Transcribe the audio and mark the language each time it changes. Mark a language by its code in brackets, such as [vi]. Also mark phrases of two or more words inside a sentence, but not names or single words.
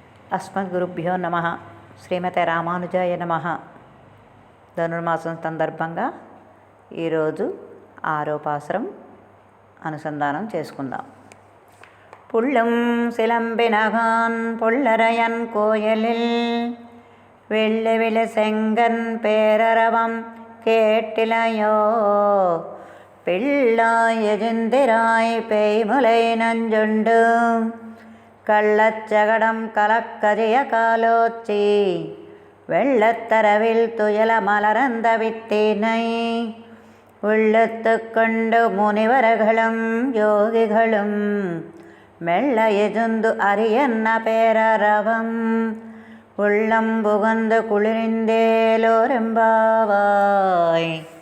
[te] అస్మద్గురుభ్యో నమ. శ్రీమతే రామానుజాయ నమ. ధనుర్మాసం సందర్భంగా ఈరోజు 6వ పాసురం అనుసంధానం చేసుకుందాం. [ta] புள்ளும் சிலம்பினகான் பொள்ளரையன் கோயிலில் வெள்ளி விழ செங்கன் பேரரவம் கேட்டிலையோ பிள்ளாய் எஜிந்திராய் பேய்முலை நஞ்சுண்டு கள்ளச்சகடம் கலக்கதிய காலோச்சி வெள்ளத்தரவில் துயல மலரந்த வித்தினை உள்ளத்து கொண்டு முனிவர்களும் யோகிகளும் மெல்ல எஜுந்து அரியன்ன பேரரவம் உள்ளம் புகந்து குளிர்ந்தேலோரெம்பாவாய்.